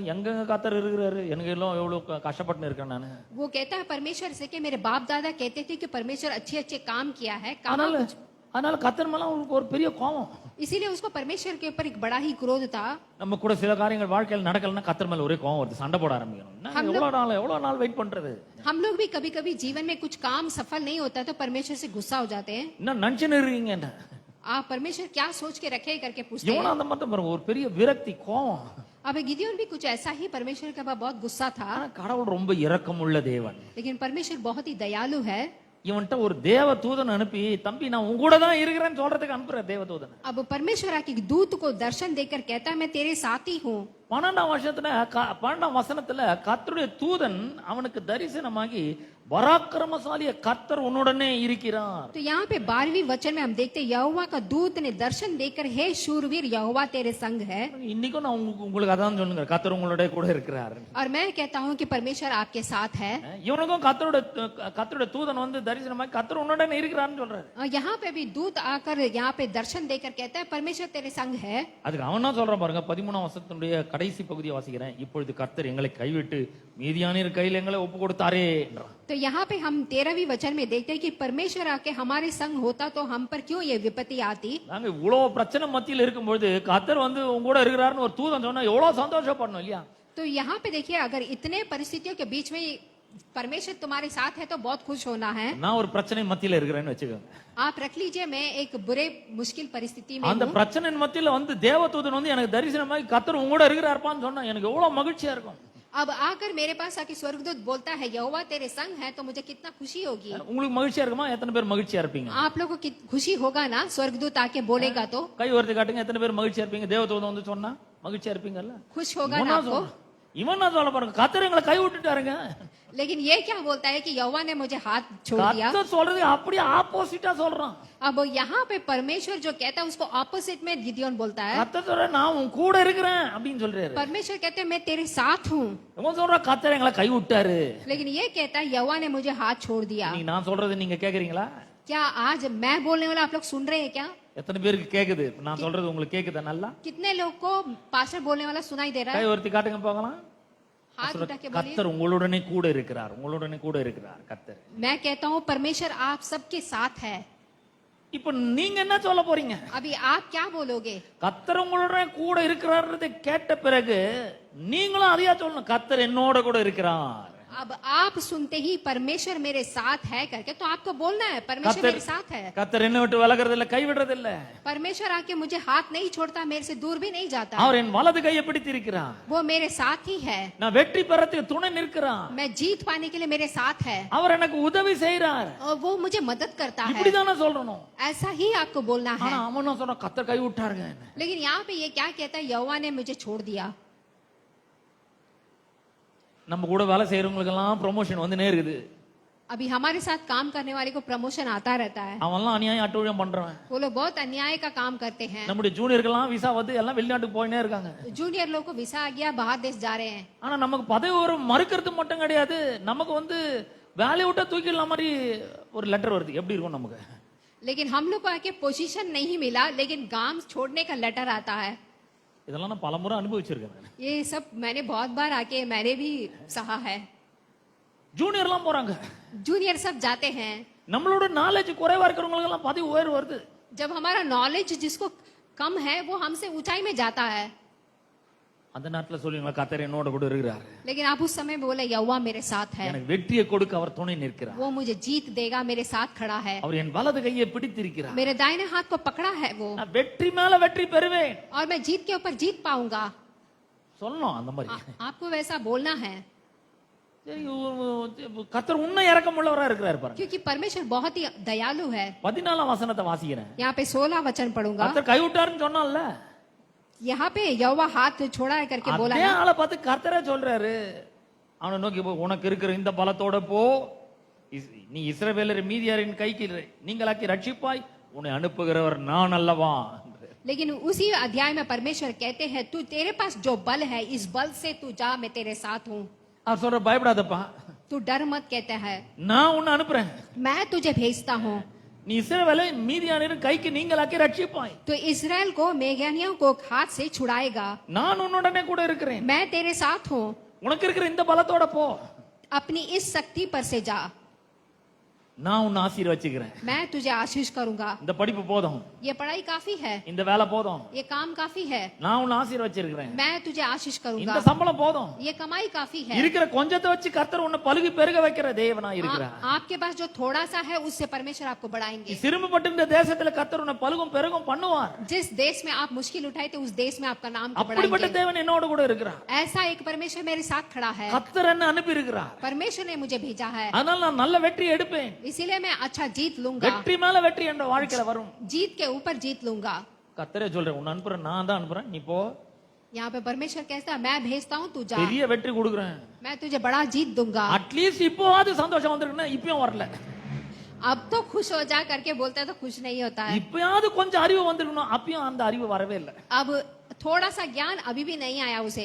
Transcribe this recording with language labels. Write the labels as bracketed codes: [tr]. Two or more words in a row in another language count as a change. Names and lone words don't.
[ta] எங்க கர்த்தர் இருக்கிறாரு, எனக்கு எல்லாம் எவ்வளவு கஷ்டப்பட்டு இருக்கேன் நானு. [hi] वो कहता है परमेश्वर से कि मेरे बाप दादा कहते थे कि परमेश्वर अच्छे अच्छे काम किया है, [ta] அதனால கர்த்தர் மேல அவருக்கு ஒரு பெரிய கோபம். [hi] इसीलिए उसको परमेश्वर के ऊपर एक बड़ा ही क्रोध था। [ta] நம்ம கூட சில காரியங்கள் வாழ்க்கையில் நடக்கலன்னா கர்த்தர் மேல ஒரே கோபம் வருது, சண்டை போட ஆரம்பிக்கணும். எவ்வளவு நாள் வெயிட் பண்றது? [hi] हम लोग भी कभी कभी जीवन में कुछ काम सफल नहीं होता तो परमेश्वर से गुस्सा हो जाते हैं। [ta] இன்னும் நினைச்சுன்னு இருக்கீங்க என்ன? [hi] आप परमेश्वर क्या सोच के रखे करके पूछते [ta] இவனும் [hi] हैं। [ta] அந்த மாதிரி பாருங்க, ஒரு பெரிய விரக்தி, கோபம். [hi] अब गिदियोन भी कुछ ऐसा ही, परमेश्वर के पास बहुत गुस्सा था। [ta] ஆனா கடவுள் ரொம்ப இரக்கமுள்ள தேவன். [hi] लेकिन परमेश्वर बहुत ही दयालु है। [ta] இவன்ட்ட ஒரு தேவ தூதன் அனுப்பி, தம்பி நான் உங்க கூட தான் இருக்கிறேன்னு சொல்றதுக்கு அனுப்புற தேவ தூதன். [hi] अब परमेश्वर आके दूत को दर्शन देकर कहता है मैं तेरे साथ ही हूँ। [ta] 12ஆம் வசனத்துல கர்த்தருடைய தூதன் அவனுக்கு தரிசனமாகி பராக்கிரமசாலிய கர்த்தர் உன்னுடனே இருக்கிறார். [hi] तो यहाँ पे 12वीं वचन में हम देखते हैं यहोवा का दूत ने दर्शन देकर हे शूरवीर यहोवा तेरे संग है। [ta] இன்னைக்கும் நான் உங்களுக்கு அதான் சொல்லுங்க, கர்த்தர் உங்களோட கூட இருக்கிறார். [hi] और मैं कहता हूँ कि परमेश्वर आपके साथ है। [ta] இவனுக்கும் கர்த்தருடைய தூதன் வந்து தரிசனமாகி கர்த்தர் உன்னுடனே இருக்கிறார்னு சொல்றாரு. [hi] और यहाँ पे भी दूत आकर यहाँ पे दर्शन देकर कहता है परमेश्वर तेरे संग है। [ta] அதுக்கு அவன் தான் சொல்றான் பாருங்க, 13ஆம் வசனத்தினுடைய கடைசி பகுதியை வாசிக்கிறேன். இப்பொழுது கர்த்தர் எங்களை கைவிட்டு மீதியானியர் கையில் எங்களை ஒப்பு கொடுத்தாரே என்றான். [hi] तो यहाँ पे हम 13वीं वचन में देखते हैं कि परमेश्वर आके हमारे संग होता तो हम पर क्यों ये विपत्ति आती। [ta] நாங்க இவ்வளவு பிரச்சனை மத்தியில் இருக்கும்போது கர்த்தர் வந்து உங்க கூட இருக்கிறாருன்னு ஒரு தூதன் சொன்னா எவ்வளவு சந்தோஷப்படணும் இல்லையா? [hi] तो यहाँ पे देखिए अगर इतने परिस्थितियों के बीच में परमेश्वर तुम्हारे साथ है तो बहुत खुश होना है। [ta] நான் ஒரு பிரச்சனை மத்தியில் இருக்கிறேன்னு வச்சுக்கோங்க. [hi] आप रख लीजिए मैं एक बुरे मुश्किल परिस्थिति में [ta] அந்த [hi] हूँ। [ta] பிரச்சனையின் மத்தியில வந்து தேவதூதன் வந்து எனக்கு தரிசனமாகி கர்த்தர் உங்க கூட இருக்கிறார்ப்பான்னு சொன்னா எனக்கு எவ்வளவு மகிழ்ச்சியா இருக்கும். [hi] अब आकर मेरे पास आके स्वर्गदूत बोलता है यहोवा तेरे संग है तो मुझे कितना खुशी होगी। [ta] உங்களுக்கு மகிழ்ச்சியா இருக்குமா? எத்தனை பேர் மகிழ்ச்சியா இருப்பீங்க? [hi] आप लोगों को खुशी होगा ना स्वर्गदूत आके बोलेगा तो? [ta] கை உயர்த்தி காட்டுங்க, எத்தனை பேர் மகிழ்ச்சியா இருப்பீங்க? தேவதூதன் வந்து சொன்னா மகிழ்ச்சியா இருப்பீங்கல்ல? [hi] खुश होगा ना आपको? [ta] இவன் நான் சொல்ல பாருங்க, கர்த்தர் எங்களை கை விட்டுட்டாருங்க. [hi] लेकिन ये क्या बोलता है कि यहोवा ने मुझे हाथ छोड़ दिया। [ta] கர்த்தர் சொல்றது அப்படியே ஆப்போசிட்டா சொல்றான். [hi] अब यहाँ पे परमेश्वर जो कहता है उसको ऑपोजिट में गिदियोन बोलता है। [ta] கர்த்தர் சொல்ற நான் உன் கூட இருக்கிறேன் அப்படின்னு சொல்றாரு. [hi] परमेश्वर कहते हैं मैं तेरे साथ हूँ। [ta] இவன் சொல்ற கர்த்தர் எங்களை கை விட்டாரு. [hi] लेकिन ये कहता है यहोवा ने मुझे हाथ छोड़ दिया। [ta] நீ நான் சொல்றது நீங்க கேக்குறீங்களா? [hi] क्या आज मैं बोलने वाला आप लोग सुन रहे हैं क्या? [ta] எத்தனை பேருக்கு கேக்குது? நான் சொல்றது உங்களுக்கு கேக்குதா நல்லா? [hi] कितने लोग को पास्टर बोलने वाला सुनाई दे रहा [ta] கை [hi] है? [ta] உயர்த்தி காட்டுங்க பார்க்கலாம். [hi] हाथ उठा के बोलिए। [ta] கர்த்தர் உங்களுடனே கூட இருக்கிறார், உங்களுடனே கூட இருக்கிறார் கர்த்தர். [hi] मैं कहता हूँ परमेश्वर आप सबके साथ है। [ta] இப்ப நீங்க என்ன சொல்ல போறீங்க? [hi] अभी आप क्या बोलोगे? [ta] கர்த்தர் உங்களோட கூட இருக்கிறார்ன்றதை கேட்ட பிறகு நீங்களும் அதையா சொல்லணும், கர்த்தர் என்னோட கூட இருக்கிறார். [hi] अब आप सुनते ही परमेश्वर मेरे साथ है करके तो आपको बोलना है परमेश्वर मेरे साथ है. [ta] கர்த்தர் என்ன விட்டு விலகிறது இல்ல, கைவிடுறது இல்ல. [hi] परमेश्वर आके मुझे हाथ नहीं छोड़ता, मेरे से दूर भी नहीं जाता. [ta] அவர் என் வலது கையை பிடித்து இருக்கிறார். [hi] वो मेरे साथ ही है. [ta] நான் வெற்றி பெறத்துக்கு துணை நிற்கிறார். [hi] मैं जीत पाने के लिए मेरे साथ है. [ta] அவர் எனக்கு உதவி செய்றார். [hi] और वो मुझे मदद करता है. [ta] இப்படிதானே சொல்லணும். [hi] ऐसा ही आपको बोलना है. [ta] ஆனா அவன் சொன்னா கர்த்தர் கை விட்டாருங்க. [hi] लेकिन यहाँ पे ये क्या कहता है, यहोवा ने मुझे छोड़ दिया. [ta] நம்ம கூட வேலை செய்யறவங்களுக்கு எல்லாம் ப்ரொமோஷன் வந்துனே இருக்குது. [hi] अभी हमारे साथ काम करने वाले को प्रमोशन आता रहता है. [ta] அவன்லாம் அநியாயம் அட்டூழியம் பண்றவன். [hi] वो लोग बहुत अन्याय का काम करते हैं. [ta] நம்முடைய ஜூனியர்கள்லாம் விசா வந்து எல்லாம் வெளிநாட்டுக்கு போயினே இருக்காங்க. [hi] जूनियर लोग को विसा आ गया, बाहर देश जा रहे हैं. [ta] ஆனா நமக்கு பதவி ஒரு மறுக்கிறது மட்டும் கிடையாது, நமக்கு வந்து வேலையை விட்டா தூக்கிடலாம் மாதிரி ஒரு லெட்டர் வருது. எப்படி இருக்கும் நமக்கு? [hi] लेकिन हम लोग को आके पोजीशन नहीं मिला, लेकिन काम छोड़ने का लेटर आता है. [ta] இதெல்லாம் நான் பலமுறை அனுபவிச்சிருக்கேன். [hi] ये सब मैंने बहुत बार आके मैंने भी सहा है. [ta] ஜூனியர்லாம் போறாங்க. [hi] जूनियर सब जाते हैं. [ta] நம்மளோட நாலேஜ் குறைவா இருக்கிறவங்களுக்கு எல்லாம் பதவி உயர்வு வருது. [hi] जब हमारा नॉलेज जिसको कम है वो हमसे ऊंचाई में जाता है. [ta] அந்த நேரத்துல சொல்லுவீங்களா, கர்த்தர் என்னோட கூட இருக்கிறார். [hi] लेकिन आप उस समय बोले यहोवा मेरे साथ है. [ta] எனக்கு வெற்றியை கொடுக்க அவர் துணை நிற்கிறார். [hi] वो मुझे जीत देगा, मेरे साथ खड़ा है. [ta] அவர் என் வலது கையை பிடித்திருக்கிறார். [hi] मेरे दाहिने हाथ को पकड़ा है वो. [ta] நான் வெற்றி மேல வெற்றி பெறுவேன். [hi] और मैं जीत के ऊपर जीत पाऊंगा. [ta] சொல்லணும் அந்த மாதிரி. [hi] आपको वैसा बोलना है. [ta] கர்த்தர் உன்னை இரக்கம் உள்ளவரா இருக்கிறார் பாருங்க. [hi] क्योंकि परमेश्वर बहुत ही दयालु है. [ta] 14ஆம் வசனத்தை வாசிக்கிறேன். [hi] यहाँ पे 16 वचन पढ़ूंगा. [ta] கர்த்தர் கைவிட்டாருன்னு சொன்னான்ல, [hi] यहाँ पे यहोवा हाथ छोड़ा है करके बोला [ta] அதே [hi] है. [ta] ஆளை பார்த்து கர்த்தரே சொல்றாரு, அவனை நோக்கி போ, உனக்கு இருக்கிற இந்த பலத்தோட போ, நீ இஸ்ரவேலர் மீதியாரின் கைக்கு நீங்களாக்கி ரட்சிப்பாய், உன்னை அனுப்புகிறவர் நான் அல்லவா. [hi] लेकिन उसी अध्याय में परमेश्वर कहते हैं, तू तेरे पास जो बल है इस बल से तू जा, मैं तेरे साथ हूँ. [ta] அவர் சொல்ற பயப்படாதப்பா, [hi] तू डर मत कहता है, [ta] நான் உன்னை அனுப்புறேன். [hi] मैं तुझे भेजता हूँ. [ta] நீ இஸ்ரவேலை மீதியாரின் கைக்கு நீங்களாக்கி ரட்சிப்பாய். [hi] तो इजराइल को मेघानियों को हाथ से छुड़ाएगा. [ta] நான் உன்னுடனே கூட இருக்கிறேன். [hi] मैं तेरे साथ हूँ. [ta] உனக்கு இருக்கிற இந்த பலத்தோட போ, [hi] अपनी इस शक्ति पर से जा, [ta] நான் உன்னை ஆசீர்வதிக்கிறேன். [hi] मैं तुझे आशीष करूंगा. [ta] இந்த படிப்பு போதும், [hi] ये पढ़ाई काफी है, [ta] இந்த வேலை போதும், [hi] ये काम काफी है, [ta] நான் உன்னை ஆசீர்வதிக்கிறேன். [hi] मैं तुझे आशीष [ta] இந்த [hi] करूंगा. [ta] சம்பளம் போதும், [hi] ये कमाई काफी है. [ta] இருக்கிற கொஞ்சத்தை வச்சு கர்த்தர் உன்னை பலுகி பெருக வைக்கிற தேவனா இருக்கிறார். [hi] आपके पास जो थोड़ा सा है उससे परमेश्वर आपको बढ़ाएंगे. [ta] சிறுமப்பட்டிருந்த தேசத்துல கர்த்தர் உன்னை பலுகும் பெருகும் பண்ணுவார். [hi] जिस देश में आप मुश्किल उठाए थे उस देश में आपका नाम को [ta] அப்படிப்பட்ட [hi] बढ़ाएंगे. [ta] தேவன் என்னோட கூட இருக்கிறார். [hi] ऐसा एक परमेश्वर मेरे साथ खड़ा है. [ta] கர்த்தர் என்ன அனுப்பி இருக்கிறார். [hi] परमेश्वर ने मुझे भेजा है. [ta] அதனால நான் நல்ல வெற்றி எடுப்பேன். [hi] इसीलिए मैं अच्छा जीत लूंगा. [ta] வெற்றி மேல வெற்றி என்ற வாழ்க்கையில வரும். [hi] जीत के ऊपर जीत लूंगा. [ta] கர்த்தரே சொல்றேன், உன்னை அனுப்புறேன், நான் தான் அனுப்புறேன், நீ போ. [hi] यहाँ पे परमेश्वर कहता है, मैं भेजता हूँ, तू जा, [ta] பெரிய வெற்றி கொடுக்குறேன். [hi] मैं तुझे बड़ा जीत दूंगा. [ta] அட்லீஸ்ட் இப்போவாது சந்தோஷம் வந்திருக்குன்னா இப்பயும் வரல. [hi] अब तो खुश हो जा करके बोलता है तो खुश नहीं होता है. [ta] இப்பயாவது கொஞ்சம் அறிவு வந்திருக்கணும், அப்பயும் அந்த அறிவு வரவே இல்லை. [hi] अब थोड़ा सा ज्ञान अभी भी नहीं आया उसे.